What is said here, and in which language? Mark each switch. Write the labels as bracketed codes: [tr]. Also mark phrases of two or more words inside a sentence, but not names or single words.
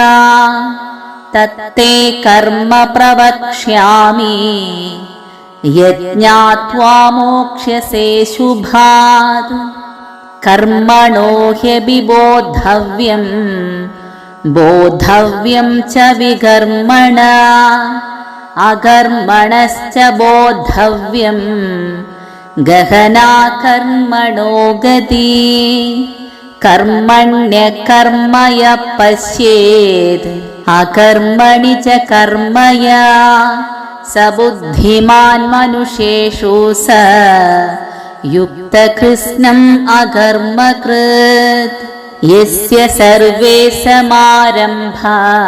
[sa] തത്തേ കർമ്മ പ്രവക്ഷ്യാമി യജ്ഞാത്വാ മോക്ഷ്യസേ ശുഭാത്. കർമ്മണോ ഹ്യഭിബോധവ്യം ബോധവ്യം ച വികർമ്മണ अकर्मणश्च बोद्धव्यम् गहना कर्मणो गति कर्मण्यकर्म यः पश्येत् अकर्मणि च कर्मया स बुद्धिमान् मनुष्येषु स युक्तकृत्स्नम् अकर्मकृत् यस्य सर्वे समारम्भा